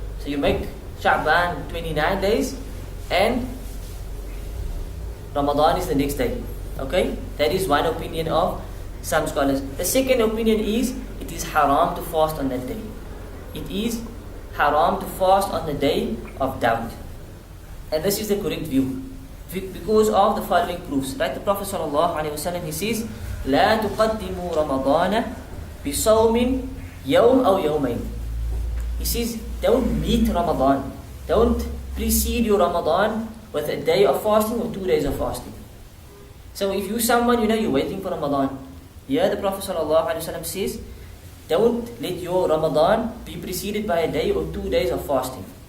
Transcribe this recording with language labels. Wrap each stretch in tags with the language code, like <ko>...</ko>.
<en>So you make Sha'ban 29 days and Ramadan is the next day. Okay? That is one opinion of some scholars. The second opinion is it is haram to fast on that day. It is haram to fast on the day of doubt. And this is the correct view. Because of the following proofs. Right? The Prophet ﷺ, he says,</en> <ar>لا تقدموا رمضان بصوم يوم أو يومين.</ar> <en>He says, don't meet Ramadan. Don't precede your Ramadan with a day of fasting or 2 days of fasting. So if you're someone, you're waiting for Ramadan. Here the Prophet ﷺ says, don't let your Ramadan be preceded by a day or 2 days of fasting.</en>